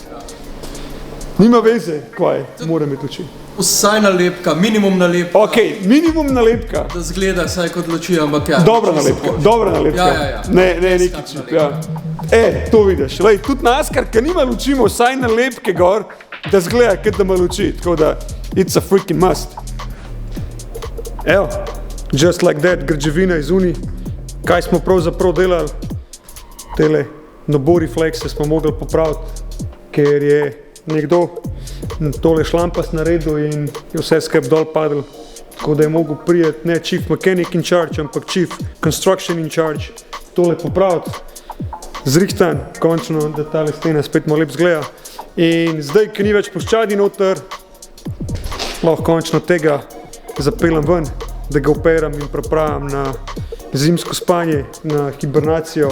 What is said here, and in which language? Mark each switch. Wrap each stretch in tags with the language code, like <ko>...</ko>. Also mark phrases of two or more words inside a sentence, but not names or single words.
<sl>Nima veze, kaj mora imeti luči. Vsaj nalepka, minimum nalepka. Ok, minimum nalepka. Da zgleda vsaj kot luči, ampak ja. Dobra nalepka. Ja. Ne, neki čip, ja. To vidiš, lej, tudi NASCAR, ki nima luči, ima vsaj nalepke gor, da zgleda, kot da ima luči, tako da</sl> <en>it's a freaking must. Evo, just like that,</en> <hr>građevina iz uni.</hr> <sl>Kaj smo pravzaprav delali? Tele nabor reflekse smo mogli popraviti, ker je nekdo tole šlampas naredil in je vse skrb dol padel. Tako da je mogel prijeti ne</sl> <en>chief mechanic in charge,</en> <sl>ampak</sl> <en>chief construction in charge</en> <sl>tole popraviti. Zrihtan, končno, da tale stena spet malo lep zgleda. In zdaj, ki ni več ploščadi noter, lahko končno tega zapeljem ven, da ga operam in pripravim na zimsko spanje, na hibernacijo.</sl>